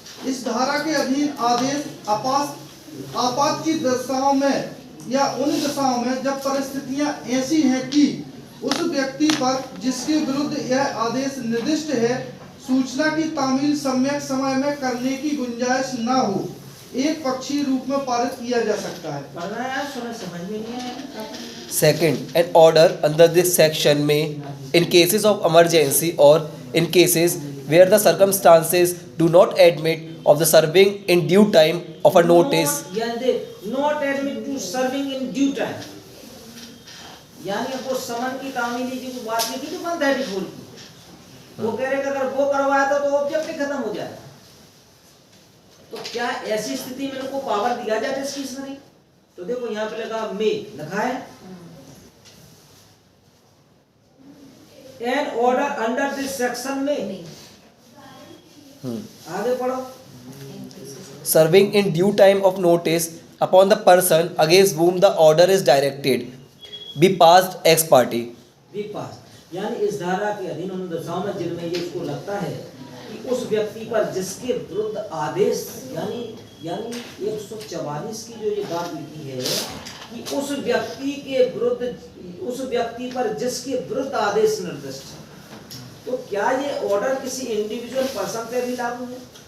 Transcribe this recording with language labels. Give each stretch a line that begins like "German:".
Hindi: इस धारा के अधीन आदेश आपात की दशाओं में या उन दशाओं में जब परिस्थितियां ऐसी हैं कि उस व्यक्ति पर जिसके विरुद्ध यह आदेश निर्दिष्ट है सूचना की तामील सम्यक समय में करने की गुंजाइश न हो, एक पक्षीय रूप में पारित किया जा सकता है। पढ़ना है यार, सुना समझ में नहीं आया।
English: Second, an order under this section may, in cases of emergency or in cases where the circumstances do not admit of the serving in due time of a notice, Not admit to serving in due time,
Hindi: यानी आपको समन की तामीली की बात लिखी थी 134 की, वो कह रहे कि अगर वो करवाया था तो ऑब्जेक्ट ही खत्म हो जाएगा। तो क्या ऐसी स्थिति में उनको पावर दिया जाए डिस्क्रिशनरी? तो देखो यहाँ पे लगा मे लिखा है,
English: an order under this section
Hindi: में, आगे पढ़ो,
English: serving in due time of notice upon the person against whom the order is directed, be passed ex parte.
Hindi: भी पास, यानी इस धारा के अधीन उन दशाओं में जिनमें ये इसको लगता है कि उस व्यक्ति पर जिसके विरुद्ध आदेश, यानी 144 की जो ये बात लिखी है कि उस व्यक्ति के विरुद्ध, उस व्यक्ति पर जिसके विरुद्ध आदेश निर्दिष्ट है, तो क्या ये ऑर्डर किसी इंडिविजुअल पर्सन पे भी लागू है?